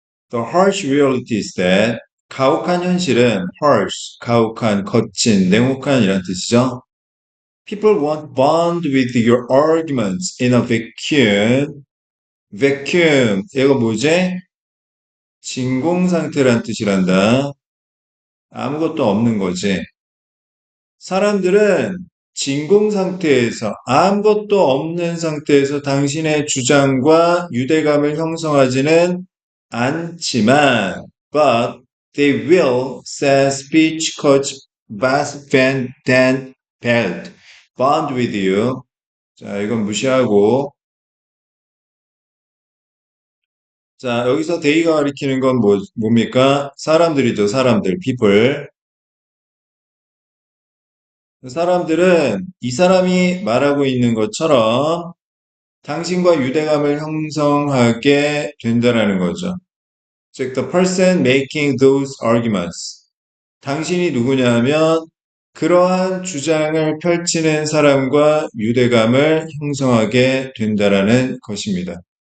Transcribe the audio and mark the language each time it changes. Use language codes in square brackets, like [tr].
[en] The harsh reality is that [ko] 가혹한 현실은 harsh, 가혹한, 거친, 냉혹한이란 뜻이죠. [en] People won't bond with your arguments in a vacuum. [ko] vacuum, 이거 뭐지? 진공 상태란 뜻이란다. 아무것도 없는 거지. 사람들은 진공 상태에서 아무것도 없는 상태에서 당신의 주장과 유대감을 형성하지는 않지만, [en] but they will, says speech coach Bas Van Den Belt, bond with you. [ko] 자, 이건 무시하고, 자, 여기서 they가 가리키는 건 뭡니까? 사람들이죠, 사람들, people. 사람들은 이 사람이 말하고 있는 것처럼 당신과 유대감을 형성하게 된다는 거죠. [en] 즉, the person making those arguments. [ko] 당신이 누구냐면 그러한 주장을 펼치는 사람과 유대감을 형성하게 된다는 것입니다.